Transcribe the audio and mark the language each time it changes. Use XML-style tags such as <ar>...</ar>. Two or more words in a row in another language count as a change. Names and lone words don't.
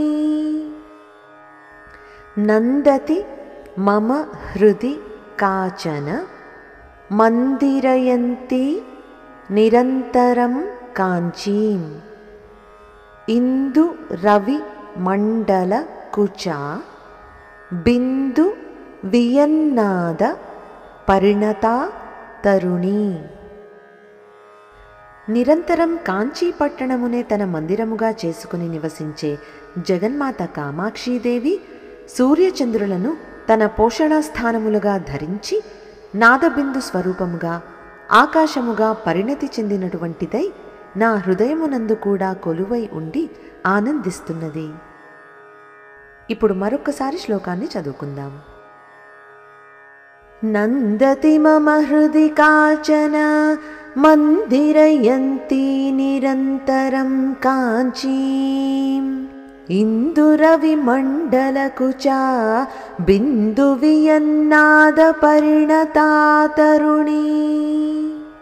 <sa>नन्दति मम हृदि काचन मन्दिरयन्ती निरन्तरं काञ्चीम् इन्दुरविमण्डलकुचा बिन्दुवियन्नाद परिणता తరుణి।</sa> <te>నిరంతరం కాంచీ పట్టణమునే తన మందిరముగా చేసుకుని నివసించే జగన్మాత కామాక్షీదేవి సూర్యచంద్రులను తన పోషణాస్థానములుగా ధరించి నాదబిందు స్వరూపముగా ఆకాశముగా పరిణతి చెందినటువంటిదై నా హృదయమునందు కూడా కొలువై ఉండి ఆనందిస్తున్నది। ఇప్పుడు మరొకసారి శ్లోకాన్ని చదువుకుందాం।</te> <sa>नन्दति मम हृदि काचन मन्दिरयन्ती निरन्तरं काञ्चीम् इन्दुरविमण्डलकुचा बिन्दुवियन्नादपरिणता तरुणी।</sa>